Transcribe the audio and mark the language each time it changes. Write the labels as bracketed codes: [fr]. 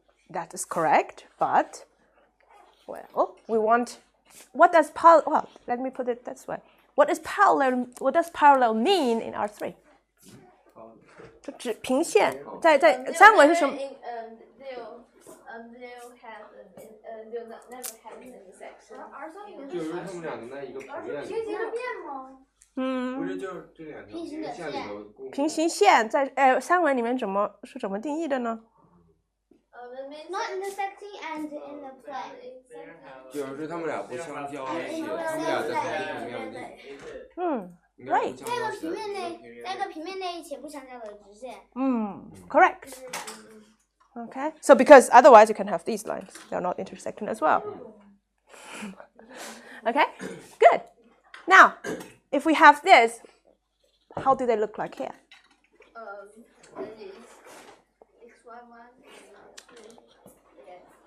[en] That is correct, but well, we want what does parallel? Well, let me put it this way: what does parallel mean in R3? [zh] 就指平线，在三维是什么？ [en] They'll never have an intersection. [zh] R3里面就是他们俩的那一个平面平行的面吗？不是就是这两条平行线里头共。平行线在三维里面怎么定义的呢？ [en] Not intersecting and in the plane. [zh] 就是他们俩不相交，他们俩在同一平面里。 [en] Right. [zh] 在一个平面内且不相交的直线。 [en] Correct. Okay. So because otherwise you can have these lines, they're not intersecting as well. Okay. Good. Now, if we have this, how do they look like here? That is x1 okay.